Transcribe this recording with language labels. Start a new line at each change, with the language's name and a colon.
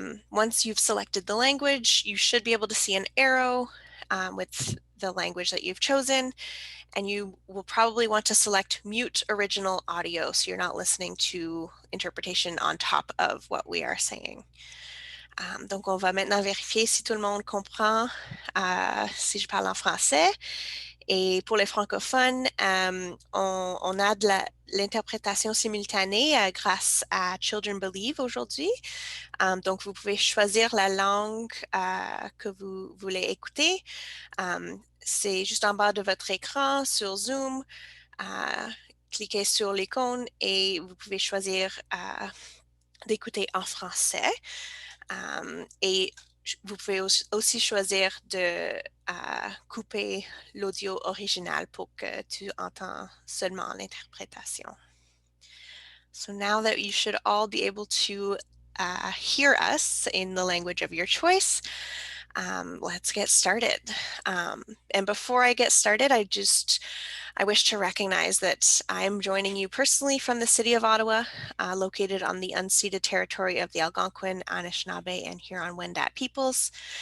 English: Once you've selected the language, you should be able to see an arrow with the language that you've chosen. And you will probably want to select mute original audio so you're not listening to interpretation on top of what we are saying.
French: Donc, on va maintenant vérifier si tout le monde comprend si je parle en français. Et pour les francophones, on a de l'interprétation simultanée grâce à Children Believe aujourd'hui. Donc, vous pouvez choisir la langue que vous voulez écouter. C'est juste en bas de votre écran sur Zoom. Cliquez sur l'icône et vous pouvez choisir d'écouter en français. Et vous pouvez aussi choisir de couper l'audio original pour que tu entends seulement l'interprétation.
English: So now that you should all be able to hear us in the language of your choice, let's get started. And before I get started, I wish to recognize that I'm joining you personally from the city of Ottawa, located on the unceded territory of the Algonquin, Anishinaabe, and Huron-Wendat peoples.